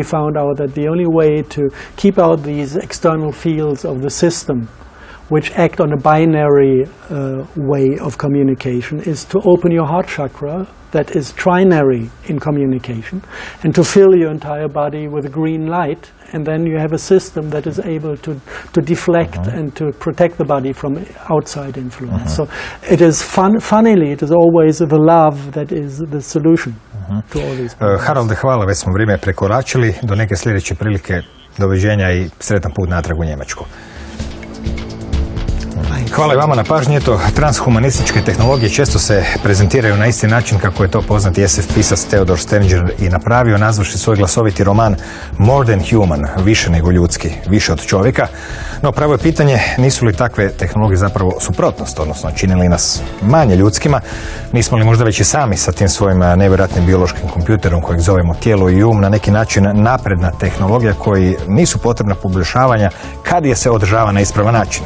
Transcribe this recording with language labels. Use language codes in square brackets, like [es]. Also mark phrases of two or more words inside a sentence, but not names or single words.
[en] found out that the only way to keep out these external fields of the system which act on a binary way of communication is to open your heart chakra that is trinary in communication and to fill your entire body with a green light, and then you have a system that is able to deflect and to protect the body from outside influence. So it is funnily, it is always the love that is the solution to all these problems. [hr] Haralde, hvala, već smo vrijeme prekoračili. Do neke sljedeće prilike, doviđenja i sretan put natrag u Njemačku. Hvala i vama na pažnji. Eto, transhumanističke tehnologije često se prezentiraju na isti način kako je to poznati SF pisac Theodor Stelzinger i napravio, nazvaši svoj glasoviti roman More than human, više nego ljudski, više od čovjeka. No pravo je pitanje, nisu li takve tehnologije zapravo suprotnost, odnosno čine li nas manje ljudskima? Nismo li možda već i sami sa tim svojim nevjerojatnim biološkim kompjuterom kojeg zovemo tijelo i na neki način napredna tehnologija koji nisu potrebna poboljšavanja kad je se održava na ispravan način?